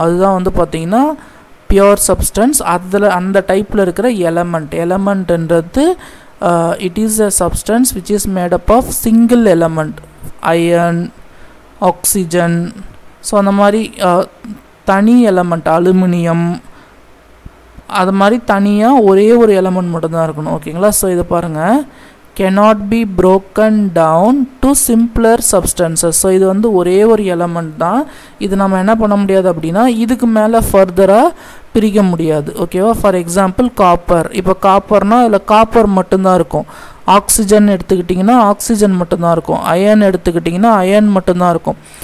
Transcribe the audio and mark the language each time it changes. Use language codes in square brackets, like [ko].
[ta] அதுதான் வந்து பார்த்திங்கன்னா பியூர் சப்ஸ்டன்ஸ். அதில் அந்த டைப்பில் இருக்கிற எலமெண்ட்ன்றது [en] it is a substance which is made up of single element, iron, oxygen. [ta] So அந்த மாதிரி தனி எலமெண்ட் அலுமினியம் அது மாதிரி தனியாக ஒரே ஒரு எலமெண்ட் மட்டும்தான் இருக்கணும் ஓகேங்களா. ஸோ இதை பாருங்கள், [en] cannot be broken down to simpler substances. [ta] So இது வந்து ஒரே ஒரு எலமெண்ட் தான், இது நம்ம என்ன பண்ண முடியாது அப்படின்னா இதுக்கு மேலே ஃபர்தராக பிரிக்க முடியாது ஓகேவா. ஃபார் எக்ஸாம்பிள் காப்பர், இப்போ காப்பர்னால் அதில் காப்பர் மட்டும்தான் இருக்கும். ஆக்சிஜன் எடுத்துக்கிட்டிங்கன்னா ஆக்சிஜன் மட்டும்தான் இருக்கும். அயன் எடுத்துக்கிட்டிங்கன்னா அயன் மட்டும்தான் இருக்கும்.